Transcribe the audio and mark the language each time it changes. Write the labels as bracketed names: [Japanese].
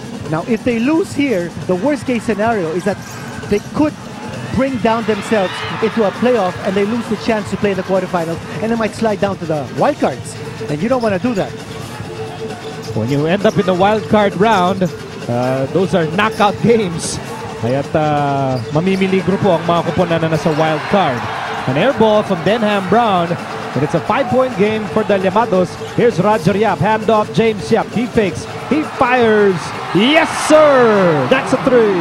[English] Now, if they lose here, the worst case scenario is that they could bring down themselves into a playoff and they lose the chance to play the quarterfinals, and they might slide down to the wildcards. And you don't want to do that. When you end up in the wild card round, those are knockout games. [Filipino] Kaya't mamimili grupo ang mga kuponan na nasa wild card. [English] An air ball from Denham Brown, and it's a 5-point game for the Llamados. Here's Roger Yap, handoff James Yap. He fakes, he fires. Yes, sir! That's a 3.